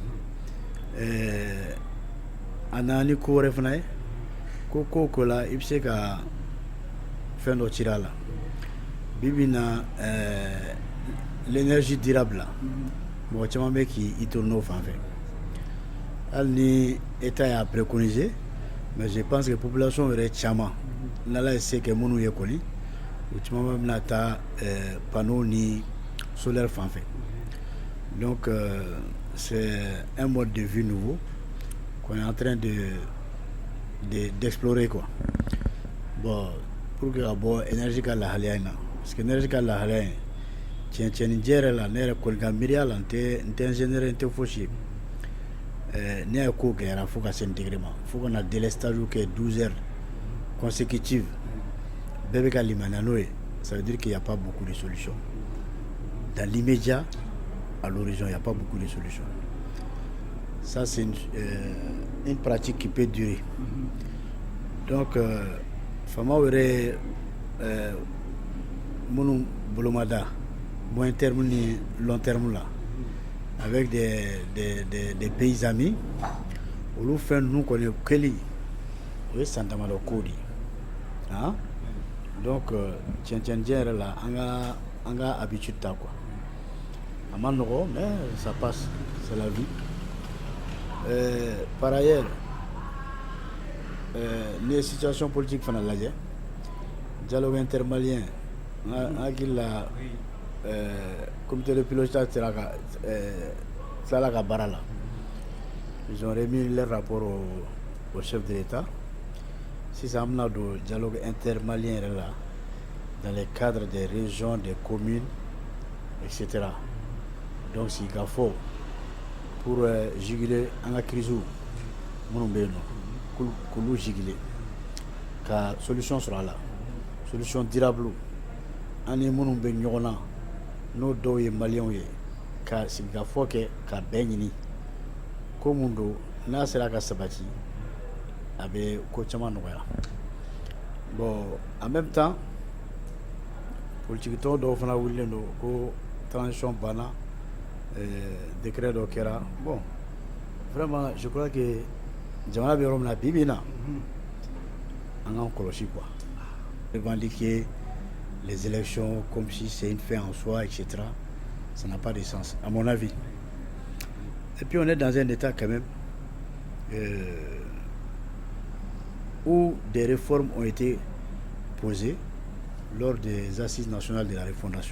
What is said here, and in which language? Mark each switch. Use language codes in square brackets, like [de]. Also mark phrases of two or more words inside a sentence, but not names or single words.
[bm] A nana ni ko wɛrɛ fana ye ko ko la i bɛ se ka fɛn dɔ cir'a la. Bi bi in na [fr] l'énergie durable [bm] mɔgɔ caman bɛ k'i to n'o fan fɛ. Hali ni État y'a préconisé [fr] mais je pense que population [bm] yɛrɛ caman n'Ala ye se kɛ minnu ye kɔni o caman bɛna taa panneau ni solaire fan fɛ. [fr] Donc c'est un mode de vie nouveau qu'on est en train d'explorer quoi. Bon pour que [bm] ka bɔ énergie ka lahalaya in na parce que énergie ka lahalaya in tiɲɛ yɛrɛ la ne yɛrɛ kɔni ka miiriya la n tɛ ingénieur n tɛ fosi ye. Ne y'a ko gɛlɛyara fo ka se nin degré ma fo ka na délestage kɛ 12 [fr] heures consécutives [bm] bɛɛ bɛ ka limaniya n'o ye. [fr] Ça veut dire qu'il n'y a pas beaucoup de solutions. Dans l'immédiat, à l'horizon, il n'y a pas beaucoup de solutions. Ça, c'est une pratique qui peut durer. Donc, [bm] fama wɛrɛ minnu bolomada [fr] moyen terme ni long terme là, avec des pays amis, [bm] olu fɛn ninnu kɔni kɛli o ye san damadɔ ko de ye. Donc tiɲɛ yɛrɛ la an ka habitude ta quoi. A ma nɔgɔ [fr] mais ça passe, c'est la vie. Par ailleurs [bm] ni ye [fr] situation politique [bm] fana lajɛ [fr] dialogue intermalien [bm] n hakili la [fr] comité de pilotage [bm] tilala ka baara la. [fr] Ils ont remis leur rapport au chef de l'État. [bm] Sisan an bɛna don [fr] dialogue intermalien [bm] yɛrɛ la [fr] dans les cadres des régions, des communes, etc. [bm] Donc sigi ka fɔ [fr] pour juguler [bm] an ka crise minnu bɛ yen nɔ k'olu juguler ka solution sɔrɔ a la, [fr] solution durable. [bm] An ni minnu bɛ ɲɔgɔn na n'o dɔw ye maliyɛnw ye ka sigi ka fɔ kɛ ka bɛn ɲini ko mun don n'a sera ka sabati a bɛ ko caman nɔgɔya. [fr] Bon en même temps politique [bm] tɔn dɔw fana wulilen don ko transition banna décret dɔ kɛra. [fr] Bon vraiment je crois que [bm] jamana bɛ yɔrɔ min na bi bi in na an k'an kɔlɔsi quoi. [fr] Revendiquer les élections comme si c'est une fin en soi, etc. Ça n'a pas de sens à mon avis. Et puis on est dans un état quand même où des réformes ont été posées lors des assises nationales de la refondation.